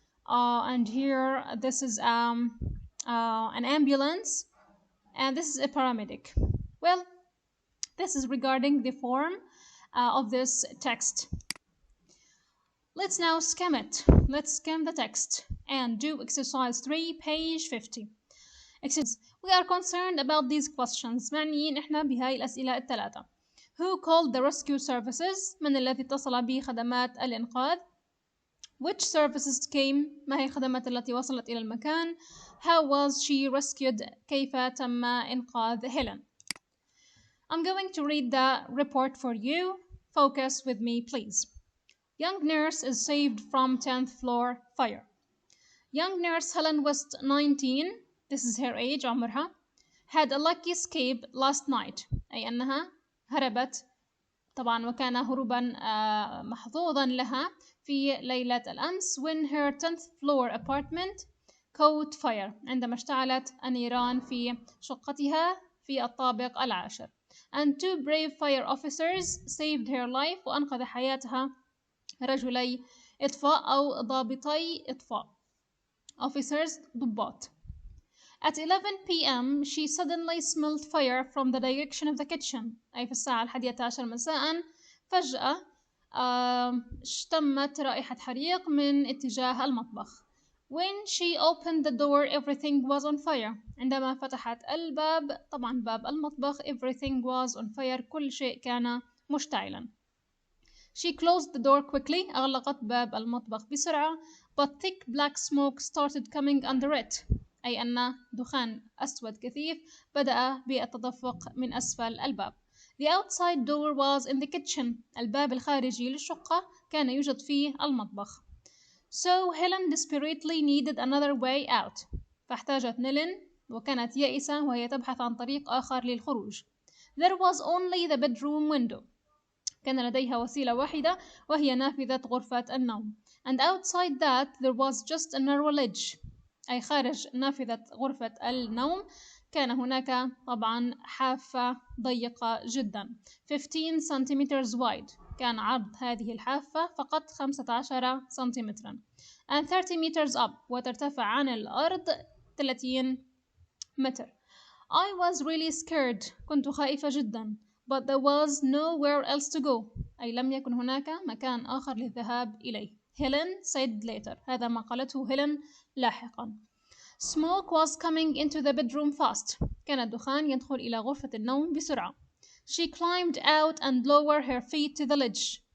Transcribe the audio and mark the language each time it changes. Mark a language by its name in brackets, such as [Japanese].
[English] And here this is an ambulance, and this is a paramedic. Well, this is regarding the form of this text. Let's now skim it. Let's skim the text and do exercise 3, page 50. We are concerned about these questions. [Arabic] معنيين إحنا بهاي الأسئلة الثلاثة. [English] Who called the rescue services؟ [Arabic] من الذي اتصل بخدمات الإنقاذ؟ [English] Which services came؟ [Arabic] ما هي الخدمات التي وصلت إلى المكان؟ [English] How was she rescued؟ [Arabic] كيف تم إنقاذ هيلين؟ [English] I'm going to read the report for you. Focus with me, please. Young nurse is saved from 10th floor fire. Young nurse Helen West, 19, this is her age, [Arabic] عمرها, [English] had a lucky escape last night. [Arabic] أي أنها هربت طبعا وكان هروبا محظوظا لها في ليلة الأمس [English] when her 10th floor apartment caught fire. [Arabic] عندما اشتعلت النيران في شقتها في الطابق العاشر. [English] And 2 brave fire officers saved her life [Arabic] وأنقذ حياتها رجلي إطفاء أو ضابطي إطفاء. [English] Officers [Arabic] ضباط. [English] At 11 p.m. she suddenly smelled fire from the direction of the kitchen. [Arabic] أي في الساعة 11 مساء فجأة اشتمت رائحة حريق من اتجاه المطبخ. [English] When she opened the door everything was on fire. [Arabic] عندما فتحت الباب طبعا باب المطبخ [English] everything was on fire. [Arabic] كل شيء كان مشتعلا. [English] She closed the door quickly. [Arabic] أغلقت باب المطبخ بسرعة. [English] But thick black smoke started coming under it. [Arabic] أي أن دخان أسود كثيف بدأ بالتدفق من أسفل الباب. [English] The outside door was in the kitchen. [Arabic] الباب الخارجي للشقة كان يوجد فيه المطبخ. [English] So Helen desperately needed another way out. [Arabic] فاحتاجت نيلين وكانت يائسة وهي تبحث عن طريق آخر للخروج. [English] There was only the bedroom window. [Arabic] كان لديها وسيلة واحدة وهي نافذة غرفة النوم. [English] And outside that there was just a narrow ledge. [Arabic] أي خارج نافذة غرفة النوم كان هناك طبعا حافة ضيقة جدا [English] 15 centimeters wide. [Arabic] كان عرض هذه الحافة فقط 15 سنتيمترا [English] and 30 meters up [Arabic] وترتفع عن الأرض 30 متر. [English] I was really scared. [Arabic] كنت خائفة جدا. [English] But there was nowhere else to go. [Arabic] أي لم يكن هناك مكان آخر للذهاب إليه. [English] Helen said later. [Arabic] هذا ما قالته هيلين لاحقا. [English] Smoke was coming into the bedroom fast. [Arabic] كان الدخان يدخل إلى غرفة النوم بسرعة. [English] She climbed out and lowered her feet to the ledge.